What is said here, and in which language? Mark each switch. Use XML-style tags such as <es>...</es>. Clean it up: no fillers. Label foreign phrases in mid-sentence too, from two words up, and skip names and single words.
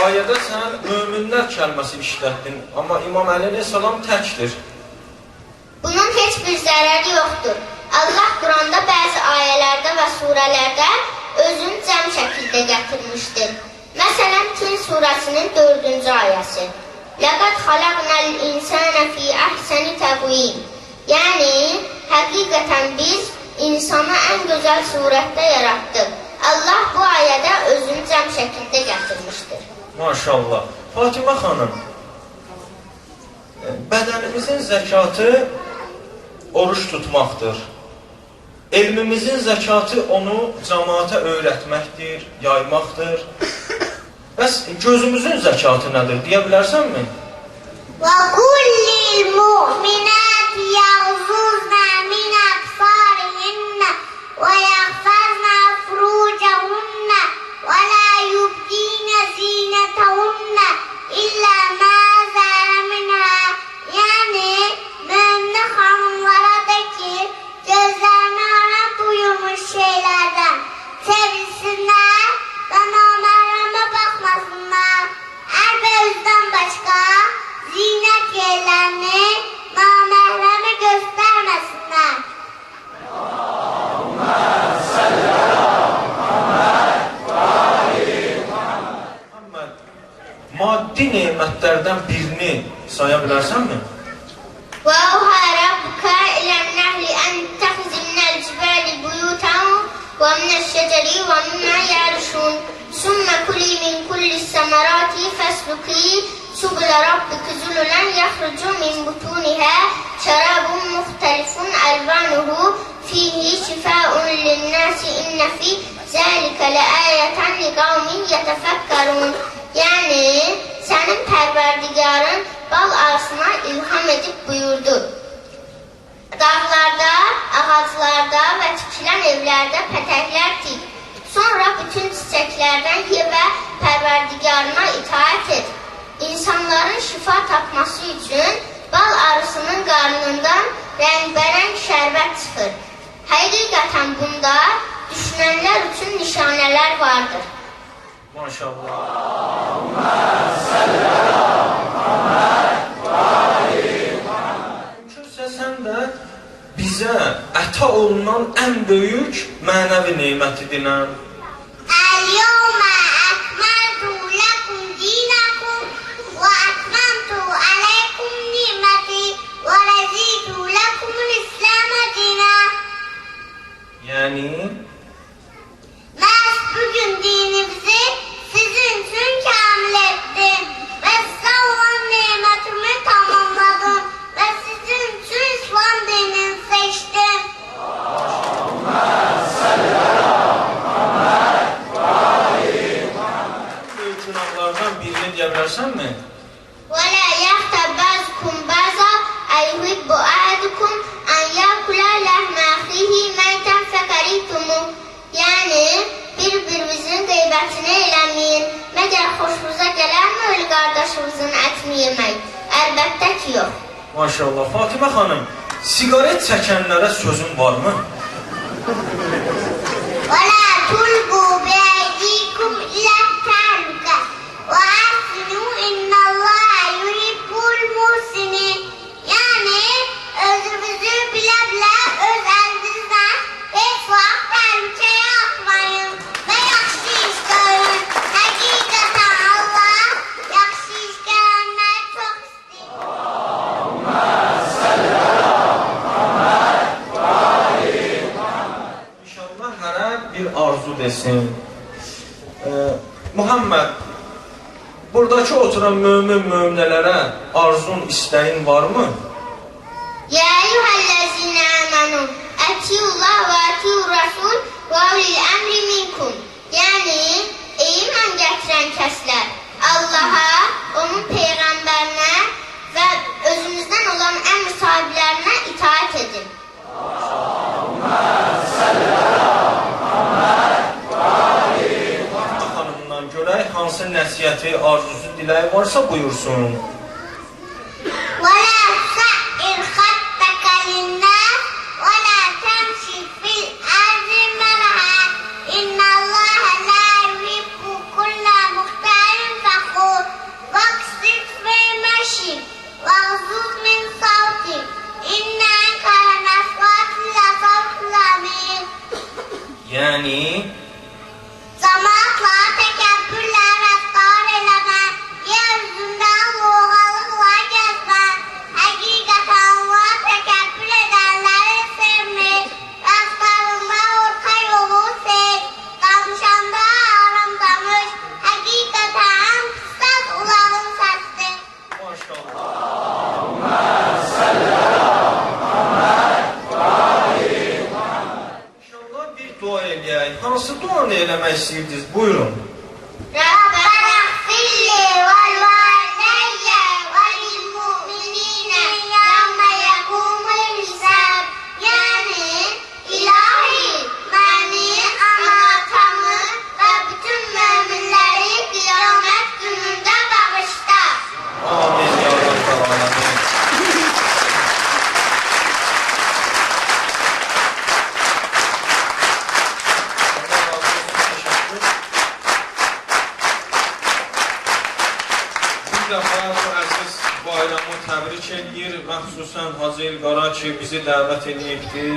<az>Ayədə sən möminlər kəlməsi işlətdin, amma İmam Əli əleyhissalam təkdir. Bunun heç bir zərəri yoxdur. Allah Quranda bəzi ayələrdə və surələrdə özünü cəm şəkildə gətirmişdir. Məsələn, Tin surəsinin 4-cü ayəsi.</az> <ar>لَقَدْ خَلَقْنَا الْاِنْسَانَ فِي أَحْسَنِ تَقْوِيمٍ.</ar> <az>Yəni, həqiqətən biz insanı ən gözəl surətdə yaratdıq. Allah bu ayədə özünü cəm şəkildə gətirmişdir. Maşallah. Fatimə xanım, bədənimizin zəkatı oruç tutmaqdır. Elmimizin zəkatı onu cəmaata öyrətməkdir, yaymaqdır. Bəs gözümüzün zəkatı nədir, deyə bilərsənmi?</az> <ar>وَقُلْ لِلْمُؤْمِنَاتِ يَغْضُضْنَ مِنْ أَبْصَارِهِنَّ وَيَحْفَظْنَ فُرُوجَهُنَّ وَلَا يُبْدِينَ زِينَتَهُنَّ إِلَّا مَا ظَهَرَ مِنْهَا.</ar> <tr>Yani mümin hanımlara de ki gözlerine haram buyurmuş şeylerden sevilsinler ve namehreme bakmasınlar. Erbeyüzden başka zinet yerlerini namehreme göstermesinler.</tr> <az>Maddi nemətlərdən birini saya bilərsənmi?</az> <ar>وَأَوْحَى رَبُّكَ إِلَى النَّحْلِ أَنِ اتَّخِذِ مِنَ الْجِبَالِ بُيُوتًا وَمِنَ الشَّجَرِ وَمِمَّا يَعْرِشُونَ ثُمَّ كُلِي مِنْ كُلِّ الثَّمَرَاتِ فَاسْلُكِي سُبُلَ رَبِّكِ ذُلُلًا يَخْرُجُ مِنْ بُطُونِهَا شَرَابٌ مُخْتَلِفٌ أَلْوَانُهُ فِيهِ شِفَاءٌ لِلنَّاسِ إِنَّ فِي ذَلِكَ لَآيَةً لِقَوْمٍ يَتَفَكَّرُونَ.</ar> <tr>Yani senin perverdigarın bal arısına ilham edip buyurdu. Dağlarda, ağaclarda ve tikilən evlerde pətəklər tik. Sonra bütün çiçeklerden ye ve perverdigarına itaat et.</tr> <az>İnsanların şifa tapması için bal arısının qarnından rəngbərəng şərbət çıxır. Həqiqətən bunda düşünənlər üçün nişanələr vardır. Maşallah. Mümkünsə sən də bizə əta olunan ən böyük mənəvi neməti dinən.</az> <ar>اليوم أكملت لكم دينكم وأتممت عليكم نعمتي ورضيت لكم الإسلام دينا.</ar> <az>Yəni,</az> <tr>Ben bugün dinimizi sizin için kamil ettim ve size olan nimetimi tamamladım ve sizin için İslam dinini seçtim.</tr> <az>böyük günahlardan birini deyə bilərsənmi?</az> <ar>ولا يغتب بعضكم بعضا أيحب أحدكم أن يأكل لحم أخيه ميتا فكرهتموه.</ar> <az>Yani bir-birimizin qeybətini eləməyin. Məgər xoşunuza gələrmi ölü qardaşımızın ətini yemək? Əlbəttə ki, yox. Maşallah. Fatimə xanım, siqaret çəkənlərə sözün varmı?</az> <ar>ولا تلقوا بأيديكم إلى التهلكة وأحسنوا إن الله يحب المحسنين.</ar> <tr>Yani özünüzü bile öz elinizden hiç vaxt tehlikeye atmayın ve yaxşı iş görün. Hakikaten Allah yaxşı iş görenleri çok istiyor.</tr> <az>İnşallah hərə bir arzu desin. Muhammed, buradakı oturan möminələrə arzun, istəyin varmı?</az> <ar>يا أيها الذين آمنوا أطيعوا الله وأطيعوا الرسول وأولي الأمر منكم.</ar> <az>Yani iman getiren kəslər Allaha, onun peyğəmbərinə və özünüzdən olan əmr sahiblərinə itaat edin. Xanımdan görək, hansı nəsiyyəti, arzusu, diləyi varsa buyursun.</az> <ar>ولا تسعر خدك للناس ولا تمشي في الأرض مرحا إن الله لا يحب كل مختال فخور واقصد في المشي واغضض من صوتك إن أنكر الأصوات لصوت الحمير.</ar> <az>Yəni, Cemaatla təkəbbürlə rəftar eləmə, yeryüzündən loğalıqla gəzmə, həqiqətən Allah təkəbbür edənləri sevmir, rəftarında orta yolu sev, danışanda aram danış, həqiqətən pıstat ulağın səsdir. maşallah. İnşallah bir dua eləyək. Hansı duanı eləmək istəyirdiniz? Buyurun.</az> <ar>ربنا اغفر لي ولوالدي وللمؤمنين يوم يقوم الحساب.</ar> <tr>Yani ilahi beni, anatamı ve bütün müminleri kıyamet gününde bağışla.</tr> <ar>آمين يا رب العالمين.</ar> <az>Bir dəfə bu əziz bayramı təbrik edir və xüsusən Hacı İlqara ki, bizi dəvət edibdir.</az>